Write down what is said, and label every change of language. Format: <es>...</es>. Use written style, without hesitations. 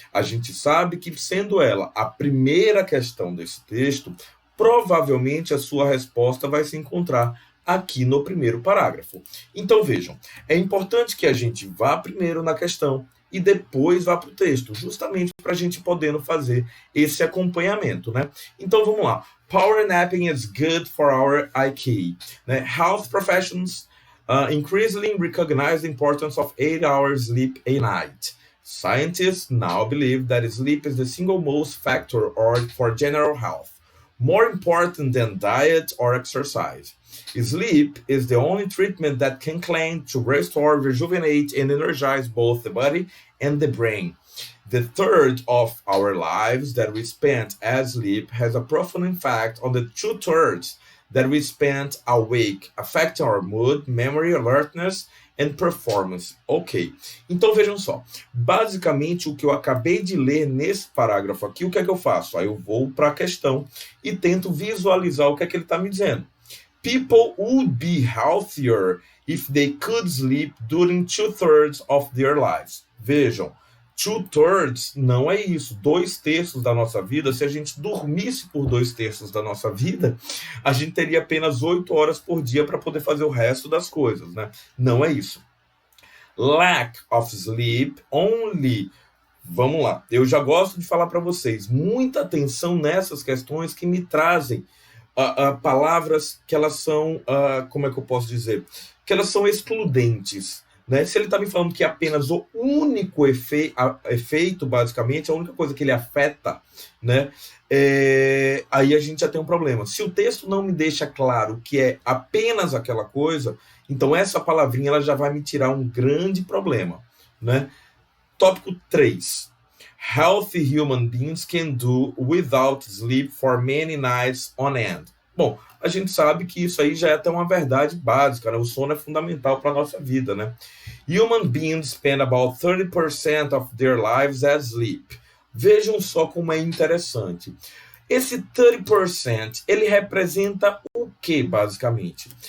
<pt>A gente sabe que, sendo ela a primeira questão desse texto, provavelmente a sua resposta vai se encontrar aqui no primeiro parágrafo. Então, vejam, é importante que a gente vá primeiro na questão e depois vá para o texto, justamente para a gente podendo fazer esse acompanhamento, né? Então, vamos lá.</pt> <en>Power napping is good for our IQ.</en> <pt>Né?</pt> <en>Health professions increasingly recognize the importance of 8 hours sleep a night. Scientists now believe that sleep is the single most factor for general health, more important than diet or exercise. Sleep is the only treatment that can claim to restore, rejuvenate, and energize both the body and the brain. The third of our lives that we spent as sleep has a profound impact on the 2/3 that we spent awake, affecting our mood, memory, alertness, and performance.</en> <pt>Ok. Então vejam só. Basicamente, o que eu acabei de ler nesse parágrafo aqui, o que é que eu faço? Aí eu vou para a questão e tento visualizar o que é que ele está me dizendo.</pt> <en>People would be healthier if they could sleep during 2/3 of their lives.</en> <pt>Vejam, 2/3 não é isso. 2/3 da nossa vida, se a gente dormisse por 2/3 da nossa vida, a gente teria apenas 8 horas por dia para poder fazer o resto das coisas, né? Não é isso.</pt> <en>Lack of sleep only.</en> <pt>Vamos lá. Eu já gosto de falar para vocês. Muita atenção nessas questões que me trazem palavras que elas são, como é que eu posso dizer? Que elas são excludentes. Né? Se ele está me falando que apenas o único efeito, basicamente, a única coisa que ele afeta, né? Aí a gente já tem um problema. Se o texto não me deixa claro que é apenas aquela coisa, então essa palavrinha ela já vai me tirar um grande problema. Né? Tópico 3.</pt> <en>Healthy human beings can do without sleep for many nights on end.</en> <pt>Bom, a gente sabe que isso aí já é até uma verdade básica, né? O sono é fundamental para a nossa vida, né?</pt> <en>Human beings spend about 30% of their lives as sleep.</en> <pt>Vejam só como é interessante. Esse 30%, ele representa o que, basicamente?</pt>